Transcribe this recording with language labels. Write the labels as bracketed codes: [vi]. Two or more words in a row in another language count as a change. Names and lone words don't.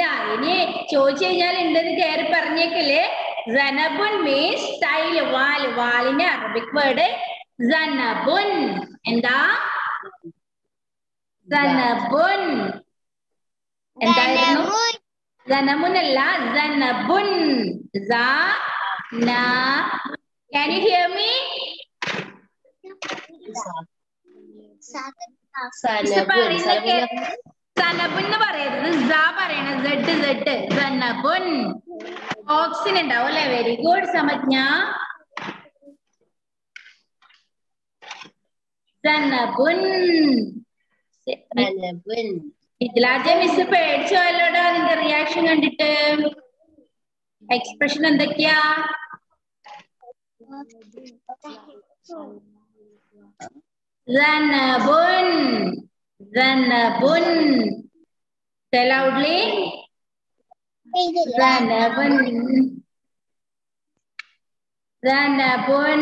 [ml] ഇനി ചോദിച്ചു കഴിഞ്ഞാൽ ഉണ്ടെന്ന് കയറി പറഞ്ഞേക്കല്ലേ. ജനബുൻ മീൻസ് സ്റ്റൈൽ. വാല്. വാലിന്റെ അറബിക് വേർഡ് ജനബുൻ. എന്താ? ജനബുൻ. എന്തായിരുന്നു? ജനമുൻ അല്ല, ജനബുൻ. [en] Can you hear me? [ml] സനബുൻ എന്ന് പറയരുത്, പറയണ. സെഡ്. സനബുൻ. ഓക്സിൻ ഉണ്ടാവും അല്ലെ? [en] very good [ml] സമജ്ഞ. സനബുൻ. ഇതിലാജ മിസ് പേടിച്ചോല്ലോടാ നിന്റെ റിയാക്ഷൻ കണ്ടിട്ട്. എക്സ്പ്രഷൻ എന്തൊക്കെയാ? [en] Zanabun. Zanabun. Say loudly. Zanabun. Zanabun.